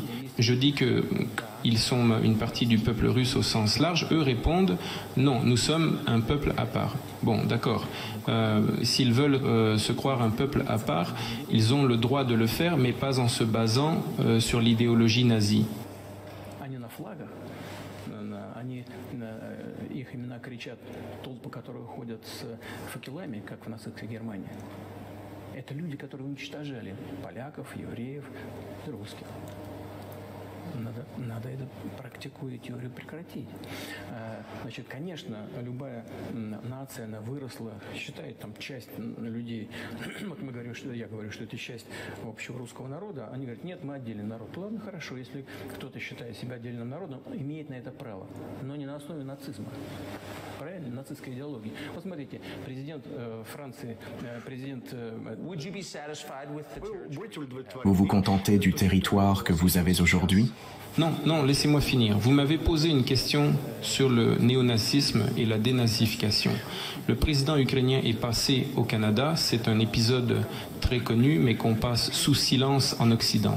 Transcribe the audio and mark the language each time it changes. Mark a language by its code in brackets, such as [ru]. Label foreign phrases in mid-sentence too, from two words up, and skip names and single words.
[fr] Je dis qu'ils sont une partie du peuple russe au sens large. Eux répondent « Non, nous sommes un peuple à part ». Bon, d'accord. S'ils veulent se croire un peuple à part, ils ont le droit de le faire, mais pas en se basant sur l'idéologie nazie. [ru] Их имена кричат толпы, которые ходят с факелами, как в нацистской Германии. Это люди, которые уничтожали поляков, евреев и русских. Надо эту практику и теорию прекратить. Значит, конечно, любая нация, она выросла, считает там часть людей. Вот мы говорим, что я говорю, что это часть общего русского народа. Они говорят, нет, мы отдельный народ. Ладно, хорошо, если кто-то считает себя отдельным народом, имеет на это право, но не на основе нацизма. Правильно? Нацистской идеологии. Вот смотрите, президент Франции, президент... [fr] Vous vous contentez du territoire que vous avez aujourd'hui? Non, laissez-moi finir. Vous m'avez posé une question sur le néonazisme et la dénazification. Le président ukrainien est passé au Canada. C'est un épisode très connu, mais qu'on passe sous silence en Occident.